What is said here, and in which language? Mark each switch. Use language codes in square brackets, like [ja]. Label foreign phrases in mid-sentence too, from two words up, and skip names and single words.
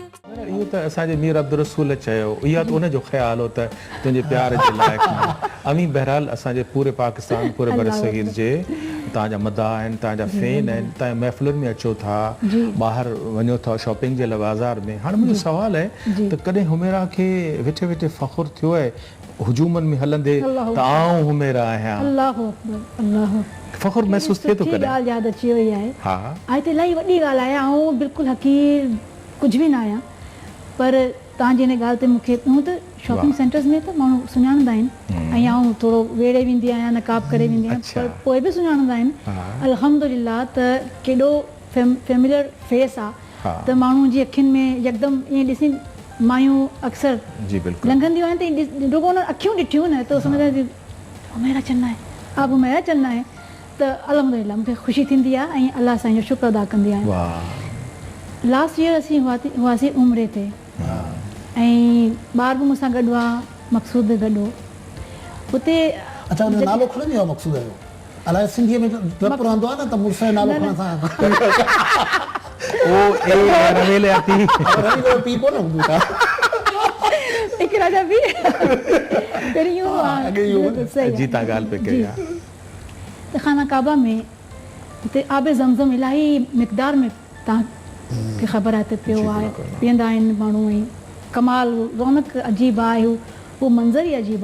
[sd] इहो त असांजे मीर अब्दुल रसूल चयो इहा त उनजो ख़्यालु हो त तुंहिंजे प्यार जे लाइक़ु न अमी बहरहाल असांजे पूरे पाकिस्तान पूरे बर सगीर जे तव्हांजा मदाह आहिनि तव्हांजा फैन आहिनि तव्हां महफ़िलुनि में अचो था ॿाहिरि वञो था शॉपिंग जे लाइ बाज़ार में हाणे मुंहिंजो सुवालु आहे त कॾहिं हुमेरा खे वेठे वेठे फ़ख़ुरु थियो आहे हुजूमनि में हलंदे त आउं हुमेरा आहियां [ar] الله أكبر الله [sd] फ़ख़ुरु महसूसु थिए थो सुठी कॾहिं ॻाल्हि यादि अची वई आहे हा आज त इलाही वॾी ॻाल्हि आहे ऐं बिल्कुलु हक़ीर कुझु बि न आहियां पर तव्हांजी हिन ॻाल्हि ते मूंखे हूअं त [en] shopping centers [sd] में त माण्हू सुञाणंदा आहिनि ऐं आउं थोरो वेड़े वेंदी आहियां नकाब करे वेंदी आहियां अच्छा। पर पोइ बि सुञाणंदा आहिनि अल्हम्दुलिल्लाह त केॾो [en] familiar face [sd] आहे हा। त माण्हू जी अखियुनि में यकदमि ईअं ॾिसी मायूं अक्सर जी बिल्कुलु लंघंदियूं आहिनि त रुगो उन अखियूं ॾिठियूं न त सम्झंदा आहिनि हुमेरा [ur] چلنا ہے آپ حمیرا چلنا ہے [sd] त अल्हम्दुलिल्लाह मूंखे ख़ुशी थींदी आहे ऐं अलाह साईं जो शुक्र अदा कंदी आहियां वाह [en] last year [sd] असीं हुआसीं उमिरे ते ऐं ॿार बि मूंसां गॾु आहे मक़सूद बि गॾु हो हुते अच्छा उन नालो खणंदी आहे मक़सूद जो अलाए सिंधीअ में डपु रहंदो आहे न त मुड़ुस जो नालो खणण सां ओ ए रवेले आती रवि जो पीउ कोन हूंदो आहे हिकु राजा बि पहिरीं इहो आहे अॻे इहो बिल्कुलु सही जी आहे। तव्हां ॻाल्हि पे कई आहे त खाना काबा में हिते आबे ज़मज़म इलाही मिक़दार में तव्हांखे ख़बर आहे त पियो आहे पीअंदा आहिनि माण्हू ऐं कमाल रौनक अजीब आहे हू मंज़र ई अजीब